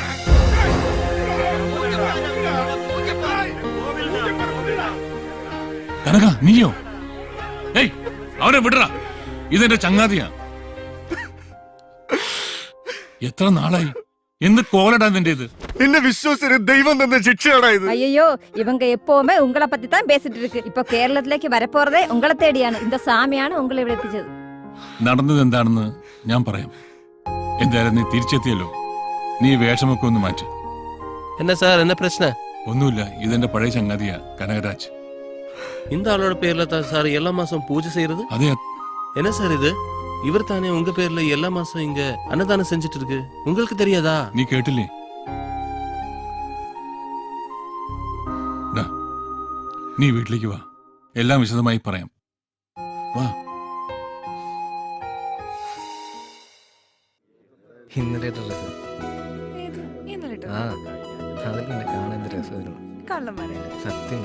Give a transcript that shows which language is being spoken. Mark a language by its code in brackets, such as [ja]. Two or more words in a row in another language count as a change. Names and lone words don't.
[ml] കനക, നീയോ? ഏയ്, അവനെ വിടറ. ഇതെന്റെ ചങ്ങാതിയാ. എത്ര നാളായി? എന്ത് കോലടാ നിന്റേത്? നിന്നെ വിശ്വസിച്ച് ദൈവം തന്ന ശിക്ഷയാടാ ഇത്. [ta] ஐயோ இவங்க எப்பவுமே உங்களை பத்தி தான் பேசிட்டு இருக்கு. இப்போ കേരളത്തിലേക്ക് வரப்போறதே உங்களை தேடிയാണ്. இந்த சாமிയാണ് உங்களை [ml] ഇവിടെ എത്തിച്ചത്. നടന്നത് എന്താണെന്ന് ഞാൻ പറയാം. എന്തായാലും നീ തിരിച്ചെത്തിയല്ലോ. നീ വേഷമൊക്കെ ഒന്ന് മാറ്റി. [ta] என்ன சார், என்ன பிரச்சனை? [ml] ഒന്നുമില്ല, ഇതെന്റെ പഴയ ചങ്ങാതിയാ കനകരാജ്. [ta] இந்த ஆளோட பேர்ல தான் சார் எல்லா மாசம் பூஜை செய்யறது. [ml] അതെ, [ta] என்ன சார் இது? இவர் தானே உங்க பேர்ல எல்லா மாசம் இங்க அன்னதானம் செஞ்சுட்டு இருக்கு. உங்களுக்கு தெரியாதா? [ml] നീ കേട്ടില്ലേ? ഡാ, നീ വീട്ടിലേക്ക് വാ, എല്ലാം വിശദമായി പറയാം. വാ. ഇന്നലെ സത്യം.